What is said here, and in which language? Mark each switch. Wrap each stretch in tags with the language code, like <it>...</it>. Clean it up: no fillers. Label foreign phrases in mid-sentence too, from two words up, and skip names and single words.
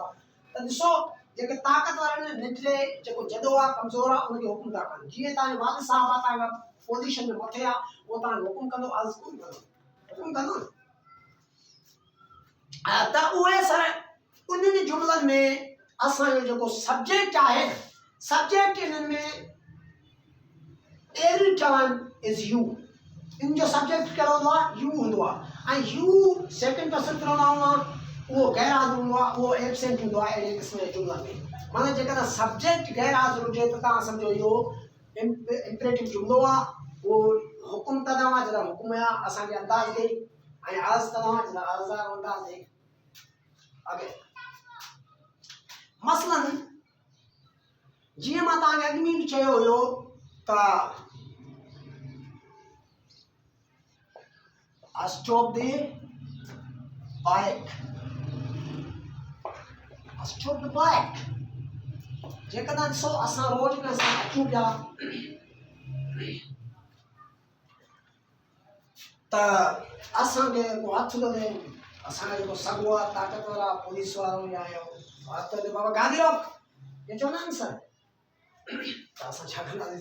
<sd>त ॾिसो, जेके ताक़तवर आहिनि, निठिरे जेको जदो आहे, कमज़ोर आहे, उनखे हुकुम था कनि. जीअं तव्हांजो वालिद साहब आहे, तव्हांजा पोज़ीशन में मथे आहे, उहो तव्हांखे हुकुम कंदो, अर्ज़ु कोन कंदो, हुकुम कंदो न. त उहे सर उन्हनि जुमिलनि में असांजो जेको सब्जेक्ट आहे, सब्जेक्ट इन्हनि में</sd> <en>every time is you.</en> <sd>इन जो सब्जेक्ट कहिड़ो हूंदो आहे? यू हूंदो आहे. ऐं यू</sd> <en>second person pronoun</en> <sd>आहे. वो गैर हाज़िर हूंदो आहे, उहो एब्सेंट हूंदो आहे अहिड़े क़िस्म जे जुमलनि में। माना जेकॾहिं सब्जेक्ट गैर हाज़िर हुजे त तव्हां सम्झो इहो इम्परेटिव जुमिलो आहे। उहो हुकुम कंदा हुआ जॾहिं हुकुम या असांखे अंदाज़ ॾे, ऐं अर्ज़ कंदा हुआ जॾहिं अर्ज़ वारो अंदाज़ ॾे। अॻे मसलन जीअं मां तव्हांखे अॻु में बि चयो हुयो त</sd> <en>stop the bike, stop the bike.</en> <sd>जेकॾहिं ॾिसो असां रोड में असां अचूं पिया त असांखे को हथु थो ॾिए, असांजो जेको सॻो आहे ताक़तवर आहे पुलिस वारो या हथु ॾिए बाबा गाॾी रोक, इहे चवंदा आहिनि सर, त असां छा कंदासीं?</sd>